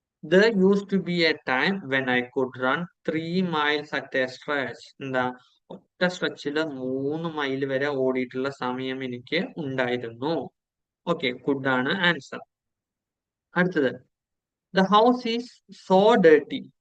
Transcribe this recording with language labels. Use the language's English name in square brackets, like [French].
[English] There used to be a time when I could run 3 miles at a stretch. [Malayalam] എന്താ? ഒറ്റ സ്ട്രെച്ചില് 3 mile വരെ ഓടിയിട്ടുള്ള സമയം എനിക്ക് ഉണ്ടായിരുന്നു. ഓക്കെ, കുഡ് ആണ് ആൻസർ. അടുത്തത്, [English] the house is so dirty.